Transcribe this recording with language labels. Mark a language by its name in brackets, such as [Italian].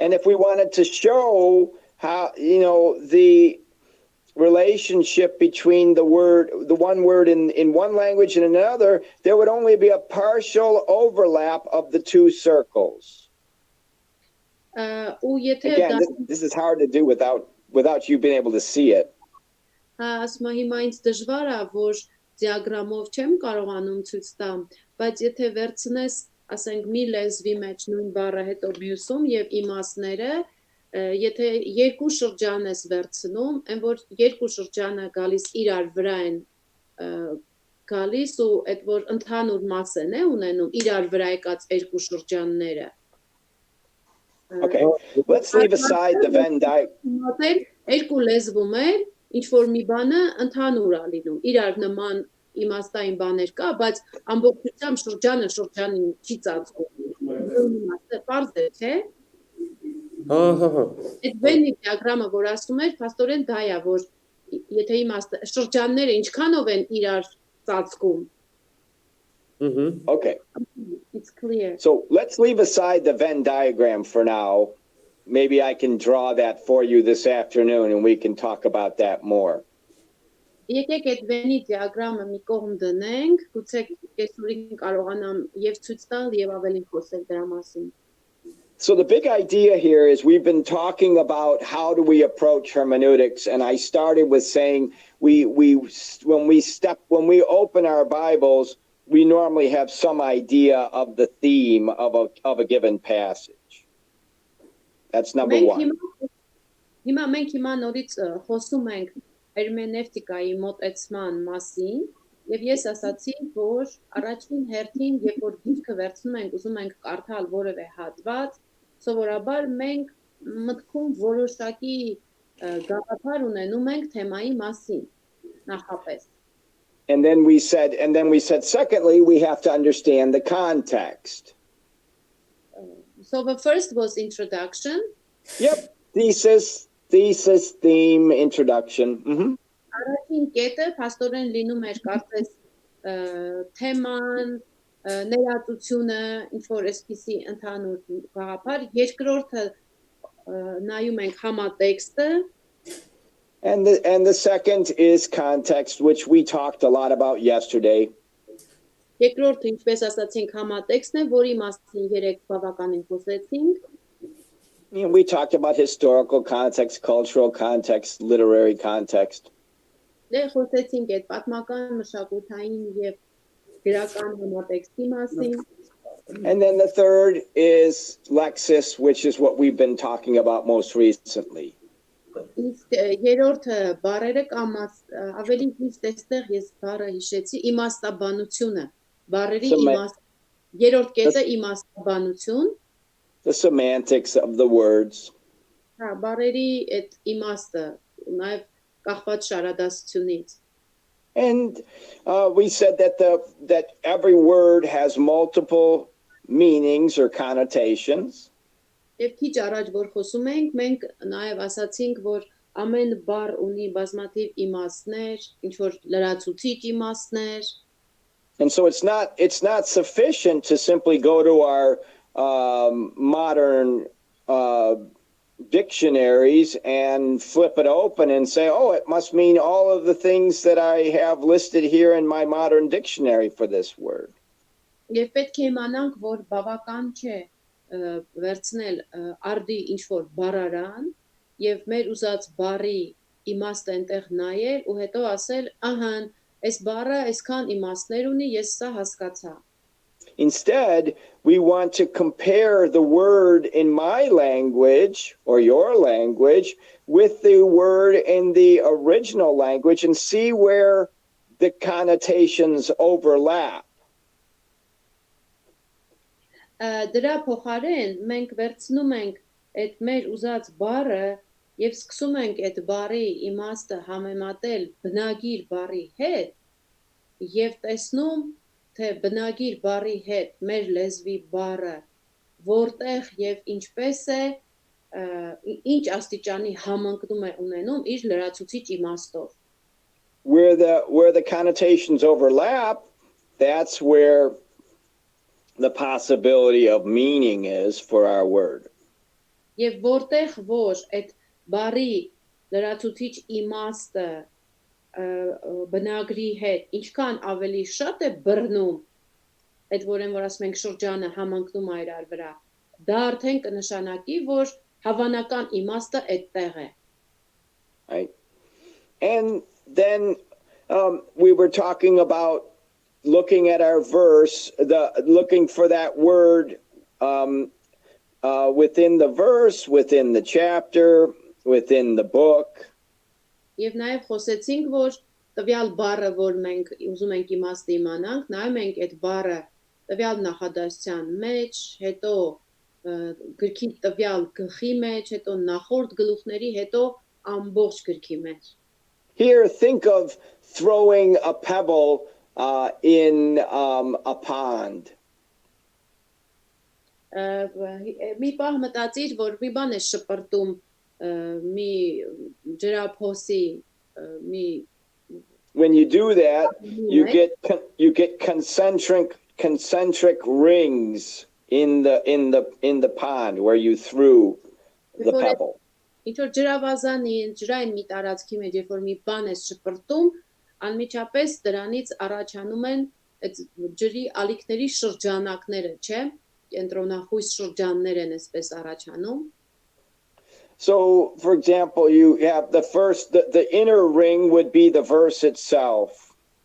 [English] And if we wanted to show how, the relationship between the one word in one language and another, there would only be a partial overlap of the two circles. Again, this is hard to do without you being able to see it. [Armenian] Ասում հիմա ինձ դժվար է, որ դիագրամով չեմ կարողանում ցույց տամ, բայց եթե վերցնես, ասենք մի լեզվի մեջ նույն բառը հետո մյուսում եւ իմաստները, եթե երկու շրջան ես վերցնում, այն որ երկու շրջանը գալիս իրար վրա են գալիս ու այդ որ ընդհանուր մաս են ունենում իրար վրա եկած երկու շրջանները. [English] Okay, let's leave aside the Venn diagram. [Armenian] Երկու լեզվում է, ինչ որ մի բանը ընդհանուր է լինում, իրար նման իմաստային բաներ կա, բայց ամբողջությամբ շրջանը շրջանին չի ծածկում։ Իմաստը պարզ է, չէ՞։ Այդ Venn դիագրամը, որ ասում էր, փաստորեն դա է, որ եթե իմաստը շրջանները ինչքանով են իրար ծածկում։ [English] Okay. It's clear. So let's leave aside the Venn diagram for now. Maybe I can draw that for you this afternoon and we can talk about that more. [Armenian] Եկեք այդ վենի դիագրամը մի կողմ դնենք, գուցե կեսուրին կարողանամ եւ ցույց տալ եւ ավելի խոսել դրա մասին։ [English] So the big idea here is we've been talking about how do we approach hermeneutics, and I started with saying when we open our Bibles, we normally have some idea of the theme of a given passage. That's number one. [Armenian] Հիմա մենք նորից խոսում ենք հերմենևտիկայի մոտեցման մասին, եւ ես ասացի, որ առաջին հերթին, երբ որ գիրքը վերցնում ենք, ուզում ենք կարդալ որևէ հատված, սովորաբար մենք մտքում որոշակի գաղափար ունենում ենք թեմայի մասին նախապես. [English] And then we said secondly we have to understand the context. So the first was introduction. Yep, thesis, theme, introduction. [Armenian] Առաջին կետը փաստորեն լինում էր կարծես թեման, ներածությունը, ինչ որ այսպիսի ընդհանուր գաղափար, երկրորդը նայում ենք համատեքստը. [English] And the second is context, which we talked a lot about yesterday. [Armenian] Երկրորդը, ինչպես ասացինք, համատեքստն է, որի մասին երեք բավականին խոսեցինք. [English] We talked about historical context, cultural context, literary context. [Armenian] Դե խոսեցինք այդ պատմական, մշակութային եւ գրական համատեքստի մասին. [English] And then the third is lexis, which is what we've been talking about most recently. [Armenian] Իսկ երրորդը բառերը կամ ավելի ճիշտ այստեղ ես բառը հիշեցի, իմաստաբանությունը, բառերի իմաստ, երրորդ կետը իմաստաբանություն. [English] The semantics of the words. [Armenian] Հա, բառերի այդ իմաստը, նաև կախված շարադասությունից. [English] And we said that every word has multiple meanings or connotations. [Armenian] Եվ քիչ առաջ որ խոսում ենք, մենք նաև ասացինք, որ ամեն բառ ունի բազմաթիվ իմաստներ, ինչ որ լրացուցիչ իմաստներ. [English] And so it's not sufficient to simply go to our modern dictionaries and flip it open and say, oh, it must mean all of the things that I have listed here in my modern dictionary for this word. [Armenian] Եվ պետք է իմանանք, որ բավական չէ վերցնել արդի ինչ որ բառարան եւ մեր ուզած բառի իմաստը այնտեղ նայել ու հետո ասել, ահա, այս բառը այսքան իմաստներ ունի, ես սա հասկացա. [English] Instead, we want to compare the word in my language or your language with the word in the original language and see where the connotations overlap. [Armenian] Դրա փոխարեն մենք վերցնում ենք այդ մեր ուզած բառը եւ սկսում ենք այդ բառի իմաստը համեմատել բնագիր բառի հետ եւ տեսնում թե բնագիր բառի հետ մեր լեզվի բառը որտեղ եւ ինչպես է ինչ աստիճանի համընկնում է ունենում իր լրացուցիչ իմաստով. [English] Where the connotations overlap, that's where the possibility of meaning is for our word. [Armenian] Եվ որտեղ որ այդ բառի լրացուցիչ իմաստը բնագրի հետ ինչքան ավելի շատ է բռնում, այդ որեն որ ասում ենք շրջանը համընկնում է իրար վրա, դա արդեն կնշանակի, որ հավանական իմաստը այդտեղ է. [English] Right. And then we were talking about looking at our verse, looking for that word within the verse, within the chapter, within the book. [Armenian] Եվ նաև խոսեցինք, որ տվյալ բառը, որ մենք ուզում ենք իմաստը իմանանք, նայում ենք այդ բառը տվյալ նախադասության մեջ, հետո գրքի տվյալ գլխի մեջ, հետո նախորդ գլուխների, հետո ամբողջ գրքի մեջ. [English] Here, think of throwing a pebble in a pond. [Armenian] Մի պահ մտածիր, որ մի բան է շպրտում մի ջրափոսի մի. [English] When you do that, you get concentric rings in the pond where you threw the pebble. [Armenian] Ինչ որ ջրավազանի ջրային մի տարածքի մեջ, երբ որ մի բան է շպրտում, անմիջապես դրանից առաջանում են այդ ջրի ալիքների շրջանակները, չէ՞, կենտրոնախույս շրջաններ են այսպես առաջանում։ [English] So, for example, you have the inner ring would be the verse itself.